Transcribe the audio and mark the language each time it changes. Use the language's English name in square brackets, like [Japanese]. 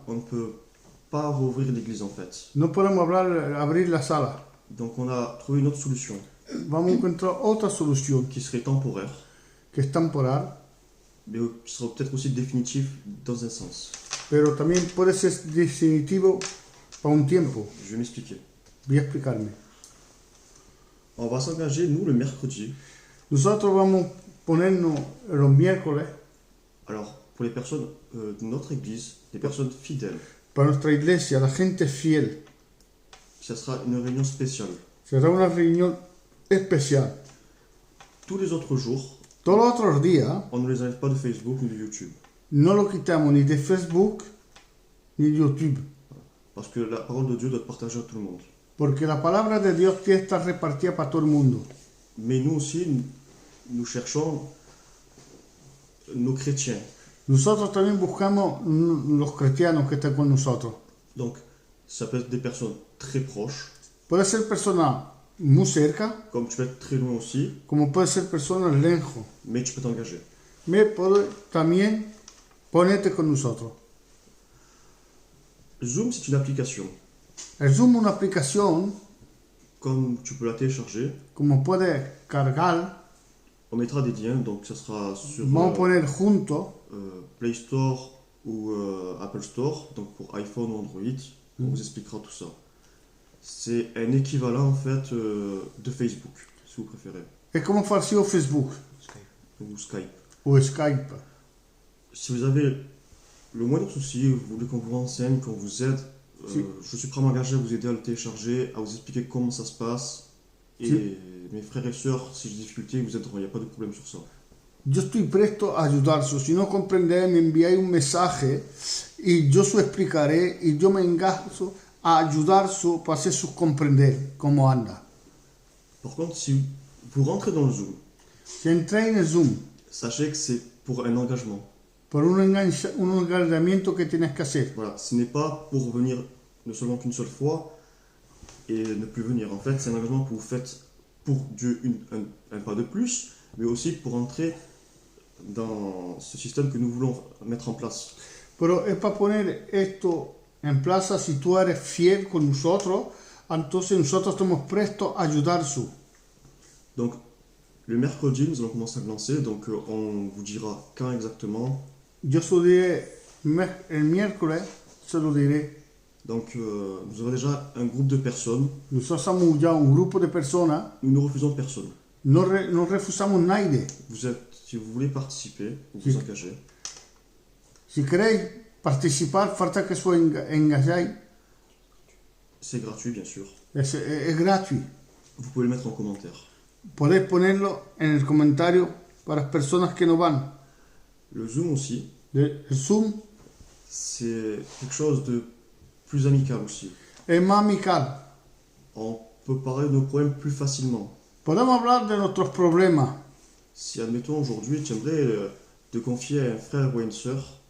[French] On ne peut pas rouvrir l'église en fait. [Spanish] No podemos abrir la sala. [French] Donc on a trouvé une autre solution [Spanish] Vamos a encontrar otra solución [French] qui serait temporaire, [Spanish] que es temporal, [French] mais qui sera peut-être aussi définitive dans un sens. [Spanish] pero también puede ser definitivo para un tiempo. [French] Je vais m'expliquer. [Spanish] Voy a explicarme. [French] On va s'engager, nous, le mercredi. [Spanish] Nosotros vamos a ponernos los miércoles [French] Alors, pour les personnes de notre église, les personnes fidèles, [Spanish] para nuestra iglesia, la gente fiel. [French] ça sera une réunion spéciale. [Spanish] Será una reunión especial. [French] Tous les autres jours, [Spanish] Todos los otros días [French] on ne les enlève pas de Facebook ni de YouTube. [Spanish] no lo quitamos ni de Facebook ni de YouTube, [French] Parce que la parole de Dieu doit être partagée à tout le monde. [Spanish] porque la palabra de Dios tiene que estar repartida para todo el mundo. [French] Mais nous aussi, nous cherchons nos chrétiens. [Spanish] Nosotros también buscamos los cristianos que están con nosotros. [French] Donc, ça peut être des personnes très proches, [Spanish] Puede ser personas muy cerca, [French] comme tu peux être très loin aussi, [Spanish] como puede ser personas lejos. [French] mais tu peux t'engager. [Spanish] Me puede también ponerte con nosotros. [French] Zoom, c'est une application. [Spanish] El Zoom es una aplicación, [French] Comme tu peux la télécharger, [Spanish] como puedes cargar, [French] on mettra des liens, donc ça sera sur [Spanish] vamos a poner juntos, [French] Play Store ou Apple Store, donc pour iPhone ou Android, on vous expliquera tout ça. C'est un équivalent en fait de Facebook, si vous préférez, [Spanish] es como parecido Facebook [French] ou Skype. [Spanish] o Skype. [French] Si vous avez le moindre souci, vous voulez qu'on vous renseigne, qu'on vous aide, [Spanish] Si. [French] je suis prêt à m'engager à vous aider à le télécharger, à vous expliquer comment ça se passe. Et [Spanish] Si. [French] mes frères et sœurs, si j'ai des difficultés, ils vous aideront, il n'y a pas de problème sur ça. [Spanish] Yo estoy presto a ayudarlos. Si no comprendéis, me enviáis un mensaje y yo os explicaré y yo me engajo a ayudarlos para hacerlos comprender cómo anda. [French] Par contre, si vous rentrez dans le Zoom, [Spanish] Si entráis en el Zoom [French] sachez que c'est pour un engagement. [Spanish] por un engañamiento que tienes que hacer, [French] Voilà, ce n'est pas pour venir ne seulement qu'une seule fois et ne plus venir. En fait, c'est un engagement que vous faites pour Dieu un pas de plus, mais aussi pour entrer dans ce système que nous voulons mettre en place. [Spanish] pero es para poner esto en plaza. Si tú eres fiel con nosotros, entonces nosotros estamos prestos a ayudarlos. [French] Donc, le mercredi, nous allons commencer à le lancer, donc on vous dira quand exactement. [Spanish] Yo se lo diré el miércoles, se lo diré. [French] Donc, nous avons déjà un groupe de personnes, [Spanish] Nosotros somos ya un grupo de personas, [French] nous ne refusons personne. [Spanish] no refusamos nadie. [French] Vous êtes, si vous voulez participer, vous [Spanish] Sí. [French] vous engagez. [Spanish] Si queréis participar, falta que os engañáis, [French] C'est gratuit, bien sûr. [Spanish] es gratuito. [French] Vous pouvez le mettre en commentaire. [Spanish] Podéis ponerlo en el comentario para las personas que no van. [French] Le Zoom aussi, [Spanish] El Zoom [French] c'est quelque chose de plus amical aussi. [Spanish] es más amical. [French] On peut parler de nos problèmes plus facilement. [Spanish] Podemos hablar de nuestros problemas. [French] Si, admettons, aujourd'hui, tu aimerais te confier à un frère ou à une sœur,